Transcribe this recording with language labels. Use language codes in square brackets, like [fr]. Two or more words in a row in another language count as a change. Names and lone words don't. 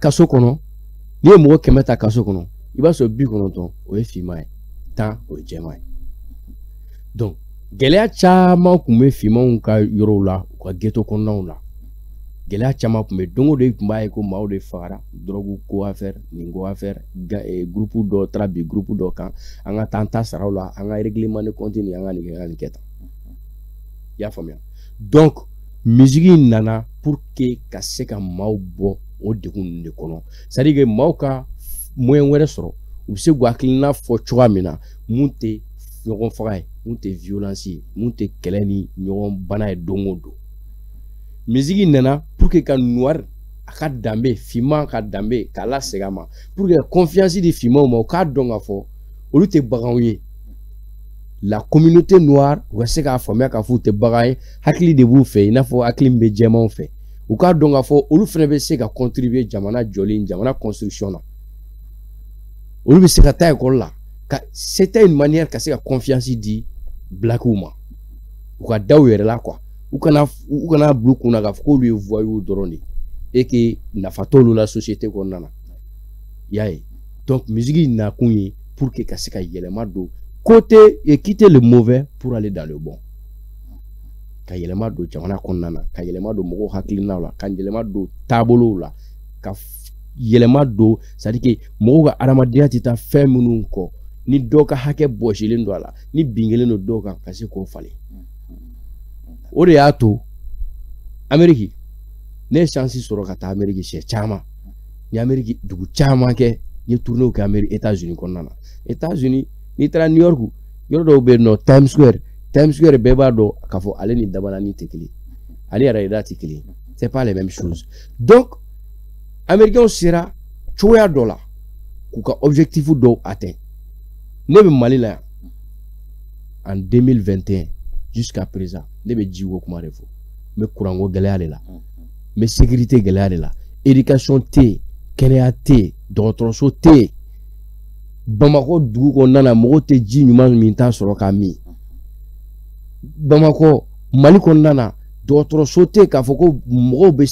[bm] kaso kɔnɔ n'i ye mɔgɔ 100 ta kaso kɔnɔ i b'a sɔrɔ 90 o ye finman ye 10 o ye jɛman ye donc gɛlɛya caman tun bɛ finmanw ka yɔrɔw la u ka ghetto kɔnɔnaw la gɛlɛya caman tun bɛ don o don i tun b'a ye ko maaw de fagara drogue ko affaire nin ko affaire groupe dɔ taara bi groupe dɔ kan an ka taa an ta saraw la an ka [fr] règlement de compte [bm] ni an ka nin kɛ tan i y'a faamuya donc musique nana [fr] pour que [bm] ka se ka maaw bɔ o degun ninnu de kɔnɔ [fr] c'est à dire que [bm] maaw ka moyen wɛrɛ sɔrɔ u bɛ se k'u hakilina fɔ cogoya min na mun tɛ ɲɔgɔn faga ye mun tɛ violence ye mun tɛ kɛlɛ ni ɲɔgɔn bana ye don o don musique nana [fr] pour que [bm] ka noir a ka danbe finman ka danbe k'a lasegin a ma [fr] pour que [bm] confiance di finmanw ma u k'a dɔn k'a fɔ olu tɛ baganw ye [fr] la communauté noire [bm] u ka se k'a faamuya k'a fɔ u tɛ bagan ye hakili de b'u fɛ i n'a fɔ hakili min bɛ jɛmanw fɛ u k'a dɔn k'a fɔ olu fana bɛ se ka contribuer jamana jɔli jamana construction na olu bɛ se ka taa école la ka [fr] c'était une manière [bm] ka se ka confiance di blackiw ma u ka da u yɛrɛ la quoi u kana bila u kunna k'a fɔ k'olu ye voyous dɔrɔn de [fr] et que [bm] nafa t'olu la société kɔnɔna na i y'a ye donc musique nakun ye [fr] pour que [bm] ka se ka yɛlɛma don [fr] côté et quitter le mauvais pour aller dans le bon [bm] ka yɛlɛma don jamana kɔnɔna na ka yɛlɛma don mɔgɔw hakilinaw la ka yɛlɛma don taabolow la ka yɛlɛma don [fr] c'est à dire que [bm] mɔgɔw ka adamadenya tɛ taa fɛn minnu kɔ ni dɔ ka hakɛ bɔsilen don a la ni bingelen don dɔw kan ka se k'o falen o de y'a to Amérique ne ye chance sɔrɔ ka taa Amérique siɲɛ caman n ye Amérique dugu caman kɛ n ye tournéw kɛ Amérique États-Unis kɔnɔna na États-Unis n'i taara New York yɔrɔ dɔw bɛ yen nɔ Times Square bɛɛ b'a dɔn k'a fɔ ale ni dabalani tɛ kelen ale yɛrɛ tɛ kelen [fr] c'est pas les mêmes choses [bm] donc Américains sera cogoya dɔ la k'u ka objectif dɔw atteint ne bɛ Mali la yan [fr] en 2021 jusqu'à présent [bm] ne bɛ jiko kuma de fɔ n bɛ kuranko gɛlɛya de la n bɛ sécurité gɛlɛya de la éducation tɛ yen kɛnɛya tɛ yen dɔgɔtɔrɔso tɛ yen Bamakɔ dugu kɔnɔna na mɔgɔw tɛ ji ɲuman min t'a sɔrɔ k'a min Bamakɔ Mali kɔnɔna na dɔgɔtɔrɔso tɛ yen k'a fɔ ko mɔgɔw bɛ